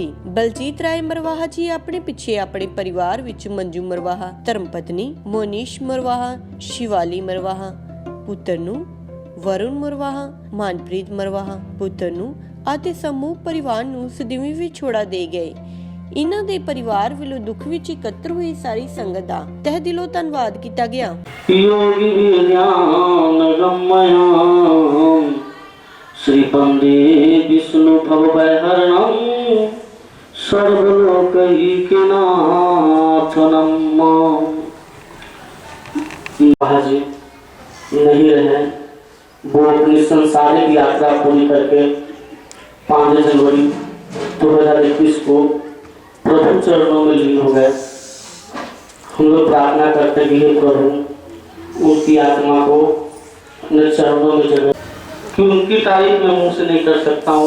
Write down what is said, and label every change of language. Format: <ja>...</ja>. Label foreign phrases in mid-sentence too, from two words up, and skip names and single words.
<pa>ਬਲਜੀਤ ਰਾਏ ਮਰਵਾਹਾ ਜੀ ਆਪਣੇ ਪਿੱਛੇ ਆਪਣੇ ਪਰਿਵਾਰ ਵਿੱਚ ਮੰਜੂ ਮਰਵਾਹਾ, ਧਰਮ ਪਤਨੀ ਮੋਨੀਸ਼ ਮਰਵਾਹਾ, ਸ਼ਿਵਾਲੀ ਮਰਵਾਹਾ ਪੁੱਤਰ ਨੂੰ, ਵਰੁਣ ਮਰਵਾਹਾ, ਮਨਪ੍ਰੀਤ ਮਰਵਾਹਾ ਪੁੱਤਰ ਨੂੰ ਅਤੇ ਸਮੂਹ ਪਰਿਵਾਰ ਨੂੰ ਸਦੀਵੀ ਵਿਛੋੜਾ ਦੇ ਗਏ। ਇਹਨਾਂ ਦੇ ਪਰਿਵਾਰ ਵੱਲੋਂ ਦੁੱਖ ਵਿੱਚ ਇਕੱਤਰ ਹੋਈ ਸਾਰੀ ਸੰਗਤ ਦਾ ਤਹਿ ਦਿਲੋਂ ਧੰਨਵਾਦ ਕੀਤਾ ਗਿਆ।</pa> <sa>श्रीपंदे विष्णु भवभयहरणं सर्वलोकैकनाथनं</sa> <hi>महाजी नहीं रहे। वो अपनी संसारिक यात्रा पूरी करके 5 जनवरी 2021 को प्रभु चरणों में लीन हो गए। हम लोग प्रार्थना करते कि हे प्रभु उनकी आत्मा को अपने चरणों में जगह कि उनकी तारीफ मैं मुंह से नहीं कर सकता हूँ।</hi>